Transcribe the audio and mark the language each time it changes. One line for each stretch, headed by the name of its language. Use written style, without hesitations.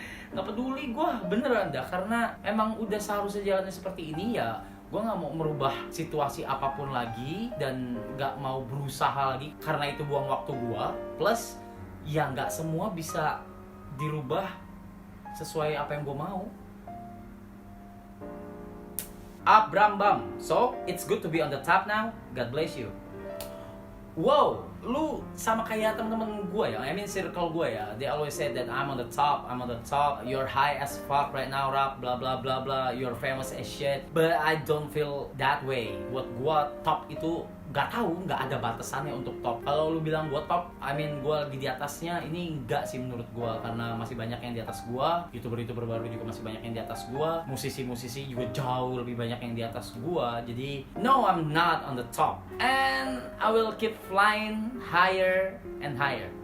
Indonesian: Nggak peduli gue, beneran dah, karena emang udah seharusnya jalannya seperti ini ya. Gue gak mau merubah situasi apapun lagi dan gak mau berusaha lagi karena itu buang waktu gue. Plus ya gak semua bisa dirubah sesuai apa yang gue mau.
English: Abram Bam, so it's good to be on the top now. God bless you.
Indonesian: Wow, lu sama kayak temen-temen gue ya,
English: I mean circle
Indonesian: gue ya.
English: They always say that I'm on the top, you're high as fuck right now, rap, blah blah blah blah, you're famous as shit. But I don't feel that way.
Indonesian: Buat gue top itu gak tahu, gak ada batasannya untuk top. Kalau lu bilang gue top,
English: I mean
Indonesian: gue lagi di atasnya, ini enggak sih menurut gue. Karena masih banyak yang di atas gue, YouTuber-YouTuber baru juga masih banyak yang di atas gue, musisi-musisi juga jauh lebih banyak yang di atas gue. Jadi
English: no, I'm not on the top, and I will keep flying higher and higher.